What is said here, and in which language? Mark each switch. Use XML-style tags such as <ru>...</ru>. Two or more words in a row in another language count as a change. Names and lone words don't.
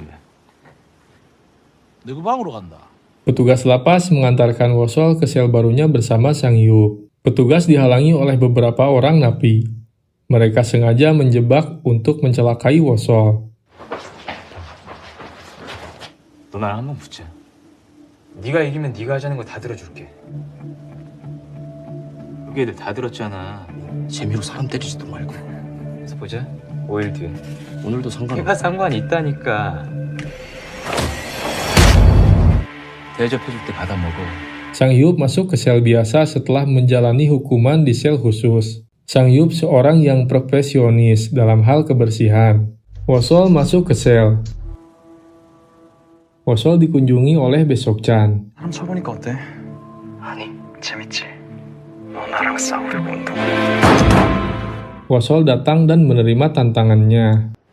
<ko>내 그 방으로 간다.</ko> <id>Petugas lapas mengantarkan Wosol ke sel barunya bersama Sang-hyuk. Petugas dihalangi oleh beberapa orang napi. Mereka sengaja menjebak untuk mencelakai Wosol.</id> <ko>너 날 한번 붙자. 네가 이기면 네가 하자는 거 다 들어줄게. 여기 애들 다 들었잖아. 재미로 사람 때리지도 말고. 그래서 보자. 5일 뒤에. 오늘도 상관없어. 걔가 상관 있다니까. 대접해줄 때 받아 먹어.</ko> <id>Sang-hyuk masuk ke sel biasa setelah menjalani hukuman di sel khusus. Sang-hyuk seorang yang profesionis dalam hal kebersihan. Wosol masuk ke sel. Wosol dikunjungi oleh Baek-seok-chan.</id> <ko>사람 쳐보니까 어때? 아니, 재밌지. 너 나랑 싸우려고 운동.</ko> <id>Wosol datang dan menerima tantangannya.</id>